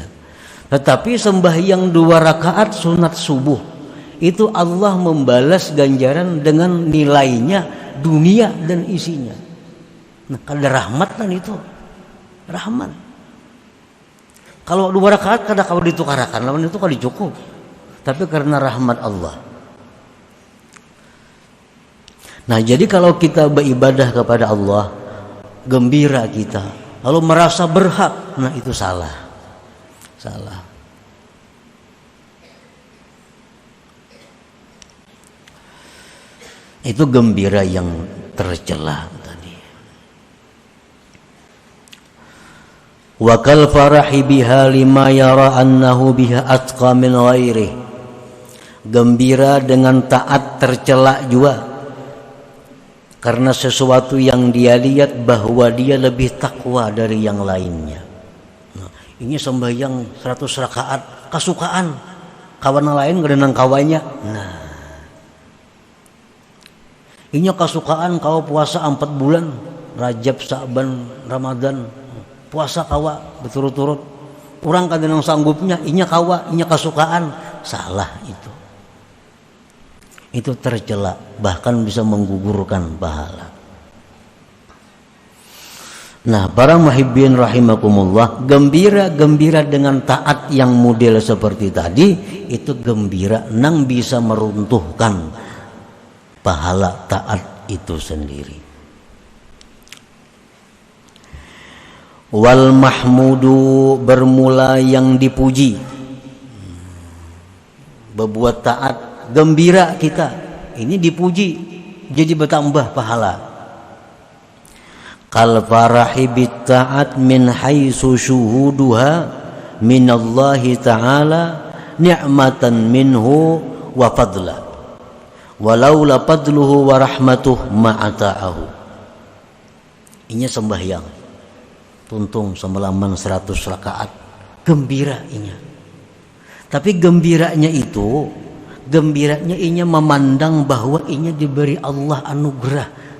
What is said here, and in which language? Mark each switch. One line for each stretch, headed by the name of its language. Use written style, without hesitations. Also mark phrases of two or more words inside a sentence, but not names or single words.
Indonesian: Tetapi sembahyang 2 rakaat sunat subuh itu Allah membalas ganjaran dengan nilainya dunia dan isinya.
Banjar: Nah, kada rahmat kan itu. Rahmat. Kalau 2 rakaat kada kau ditukarakan, lawan itu kada cukup.
Indonesian: Tapi karena rahmat Allah. Nah, jadi kalau kita beribadah kepada Allah, gembira kita, lalu merasa berhak, nah itu salah. Salah. Itu gembira yang tercela tadi.
Arabic: وكالفرح بها لما يرى أنه بها أتقى من غيره.
Indonesian: Gembira dengan taat tercela juga. Karena sesuatu yang dia lihat bahwa dia lebih takwa dari yang lainnya. Nah,
Banjar: ini sembahyang 100 rakaat kesukaan, kawan lain gerenang kawannya. Nah, ini kesukaan kau puasa 4 bulan, Rajab, Sa'ban, Ramadan, puasa kawa berturut-turut. Orang kadang sanggupnya, inya kawa, inya kesukaan,
Indonesian: salah itu. Itu tercela, bahkan bisa menggugurkan pahala. Nah, para
Arabic: محبين رحمكم الله,
Indonesian: gembira dengan taat yang model seperti tadi, itu gembira nang bisa meruntuhkan pahala taat itu sendiri.
Arabic: والمحمود,
Indonesian: bermula yang dipuji. Berbuat taat, gembira kita, ini dipuji, jadi bertambah pahala.
Arabic: كالفرح بالطاعة من حيث شهودها من الله تعالى نعمة منه وفضلا ولولا فضله ورحمته ما أطاعه.
Banjar: Ini sembahyang tuntung semalaman 100 rakaat gembiranya. Tapi gembiranya inya memandang bahwa inya diberi Allah anugerah.